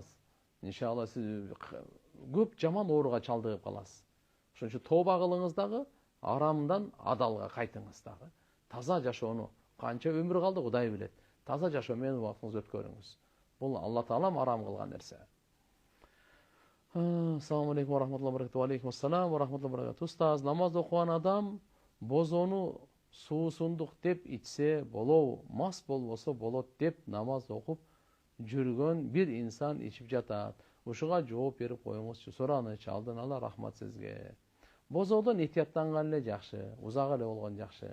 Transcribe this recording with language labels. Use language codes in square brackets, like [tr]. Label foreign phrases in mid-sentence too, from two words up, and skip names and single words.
[ky] Иншалла сиз көп жаман ооруга чалдыгып каласыз. Ошон үчүн тооба кылыңыз дагы, арамдан адалга кайтыңыз дагы. Таза жашоону, канча өмүр калды Кудай билет. Таза жашоо менен убактыңызды өткөрүңүз. Бул Алла таалам арам кылган нерсе. [ar] السلام عليكم ورحمة الله وبركاته. عليكم السلام ورحمة الله وبركاته. [ky] Устаз, намаз окуган адам бозону суусундук деп ичсе болобу? Мас болбосо болот деп намаз окуп жүргөн бир инсан ичип жатат. Ушуга жооп берип коюңузчу. Сураныч, алдын ала рахмат сизге. Бозоодон этияттанган эле жакшы, узак эле болгон жакшы.